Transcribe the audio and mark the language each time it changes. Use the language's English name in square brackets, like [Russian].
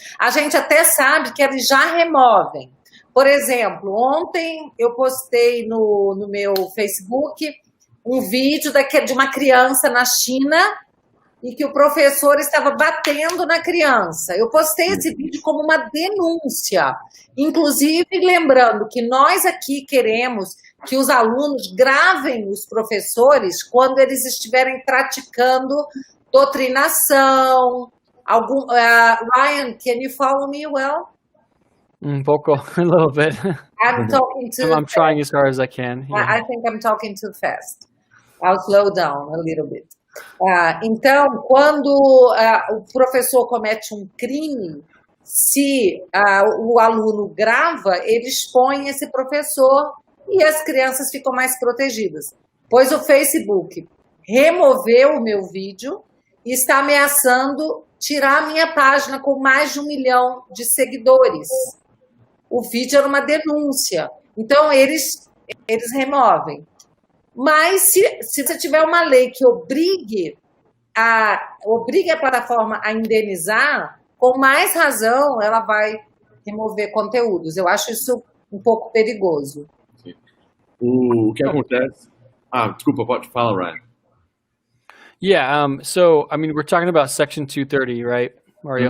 [Portuguese] A gente até sabe que eles já removem. Por exemplo, ontem eu postei no meu Facebook um vídeo de uma criança na China e que o professor estava batendo na criança. Eu postei esse vídeo como uma denúncia, inclusive lembrando que nós aqui queremos que os alunos gravem os professores quando eles estiverem praticando doutrinação. [English] Ryan, can you follow me well? [Portuguese] Pouco, [English] a little bit. I'm trying as hard as I can. Yeah. I think I'm talking too fast. I'll slow down a little bit. [Portuguese] Então, quando o professor comete um crime, se o aluno grava, ele expõe esse professor e as crianças ficam mais protegidas. Pois o Facebook removeu o meu vídeo e está ameaçando tirar a minha página com mais de 1 milhão de seguidores. O vídeo era uma denúncia. Então, eles removem. Mas se você tiver uma lei que obrigue a plataforma a indenizar, com mais razão ela vai remover conteúdos. Eu acho isso um pouco perigoso. Sim. O que acontece... desculpa, pode falar, Ryan. [English] Yeah, so, I mean, we're talking about Section 230, right, Mario?